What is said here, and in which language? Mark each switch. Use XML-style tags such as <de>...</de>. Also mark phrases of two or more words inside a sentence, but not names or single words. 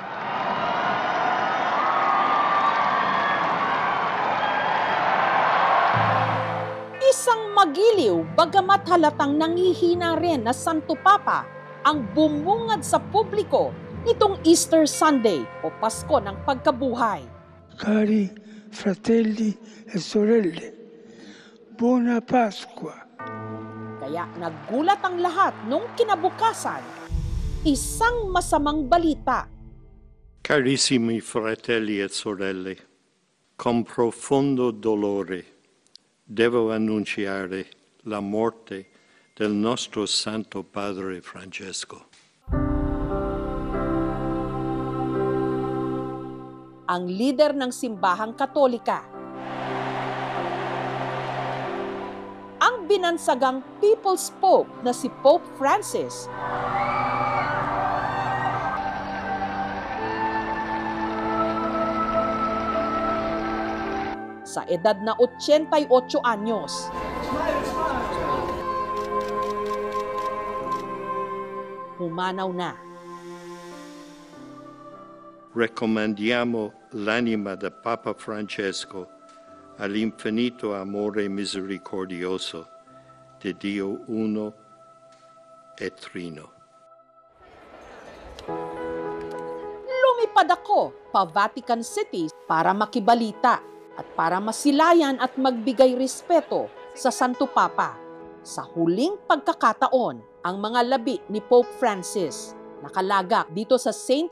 <tl>Isang magiliw bagamat halatang nanghihina rin na Santo Papa ang bumungad sa publiko nitong Easter Sunday o Pasko ng Pagkabuhay.</tl> <it>Cari fratelli e sorelle, buona Pasqua.</it> <tl>Kaya naggulat ang lahat nung kinabukasan, isang masamang balita.</tl> <it>Carissimi fratelli e sorelle, con profondo dolore devo annunciare la morte del nostro Santo Padre Francesco.</it> <tl>Ang lider ng simbahang Katolika, ang binansagang People's Pope na si Pope Francis, sa edad na 88 anyos. Humanaw na.</tl> <it>Raccomandiamo l'anima del Papa Francesco all'infinito amore misericordioso di Dio Uno e Trino.</it> <tl>Lumipad ako pa Vatican City para makibalita at para masilayan at magbigay respeto sa Santo Papa. Sa huling pagkakataon, ang mga labi ni Pope Francis nakalagak dito sa St.</tl>